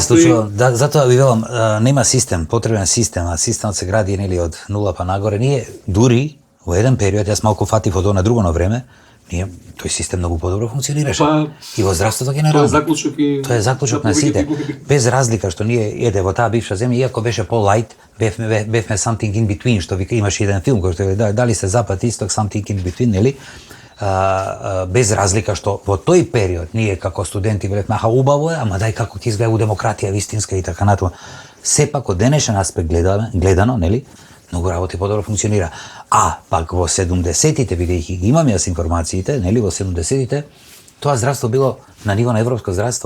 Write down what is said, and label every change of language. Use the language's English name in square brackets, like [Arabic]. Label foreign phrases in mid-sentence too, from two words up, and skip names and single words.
[Macedonian] Се случува, затоа ви велам, нема систем, потребен систем, а системот се гради нели од нула па нагоре. Ние дури во еден период, јас малку фатив од на друго време, тој систем многу подобро функционираше. И во здравството генерално. Тоа е заклучок на сите. Без разлика што ние во таа бивша земја, иако беше по-лайт, бевме [English] something in between, [Macedonian] што вика имаше еден филм кој што дали се запад исток, [English] something in between, [Macedonian] нели? Без разлика што во тој период ние како студенти велевме аха убаво е, ама дај како ќе изгледа демократија вистинска и така натаму. Сепак од денешен аспект гледано, нели? Многу работи подобро функционира. А пак во 70-тите, бидејќи ги имам јас информациите, нели во 70-тите, тоа здравство било на ниво на европско здравство.